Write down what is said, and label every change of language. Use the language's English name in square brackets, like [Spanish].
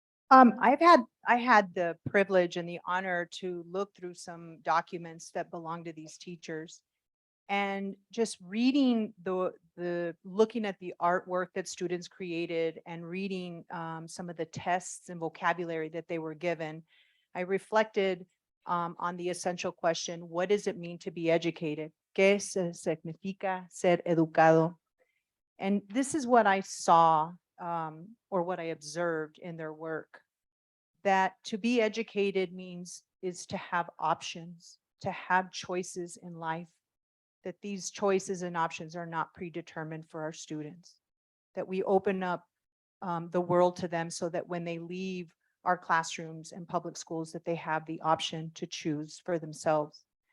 [English] I had the privilege and the honor to look through some documents that belong to these teachers. And just reading looking at the artwork that students created and reading some of the tests and vocabulary that they were given, I reflected on the essential question: what does it mean to be educated? [Spanish] ¿Qué significa ser educado? [English] And this is what I saw or what I observed in their work, that to be educated is to have options, to have choices in life, that these choices and options are not predetermined for our students, that we open up the world to them so that when they leave our classrooms and public schools, that they have the option to choose for themselves.